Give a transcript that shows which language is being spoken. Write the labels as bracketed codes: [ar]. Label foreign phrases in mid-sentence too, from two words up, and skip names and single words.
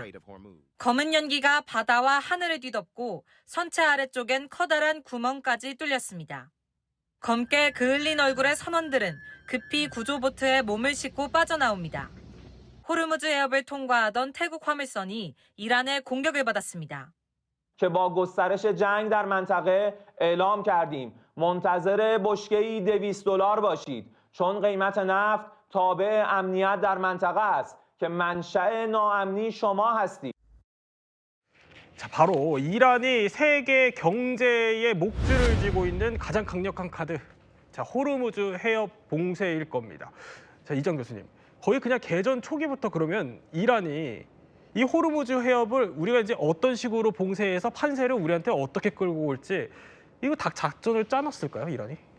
[ko] 검은 연기가 바다와 하늘을 뒤덮고 선체 아래쪽엔 커다란 구멍까지 뚫렸습니다. 검게 그을린 얼굴의 선원들은 급히 구조보트에 몸을 싣고 빠져나옵니다. 호르무즈 해협을 통과하던 태국 화물선이 이란의 공격을 받았습니다. [fa] که با گسترش جنگ در منطقه اعلام کردیم منتظر بشکه‌ای $200 باشید چون قیمت نفت تابع امنیت در منطقه است که منشأ ناامنی شما هستید. [ko] 자, 바로 이란이 세계 경제의 목줄을 쥐고 있는 가장 강력한 카드. 자, 호르무즈 해협 봉쇄일 겁니다. 자, 이정 교수님. 거의 그냥 개전 초기부터 그러면 이란이 이 호르무즈 해협을 우리가 이제 어떤 식으로 봉쇄해서 판세를 우리한테 어떻게 끌고 올지 이거 다 작전을 짜놨을까요, 이란이?